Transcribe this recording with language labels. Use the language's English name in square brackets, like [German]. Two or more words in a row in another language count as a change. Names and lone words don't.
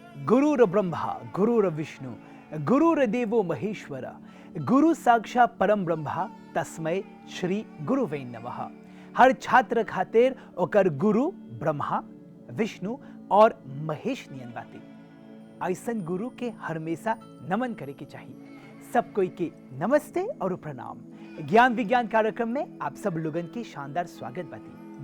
[Sanskrit] गुरुर ब्रह्मा गुरुर विष्णु गुरुर देवो महेश्वर गुरु साक्षात परम ब्रह्मा तस्मै श्री गुरुवे नमः। [Bhojpuri] हर छात्र खातिर ओकर गुरु ब्रह्मा विष्णु और महेश नियन बाती। ऐसन गुरु के हमेशा नमन करे के चाहिए। सब कोई के नमस्ते और प्रणाम। ज्ञान विज्ञान कार्यक्रम में आप सब लोगन के शानदार स्वागत बाती।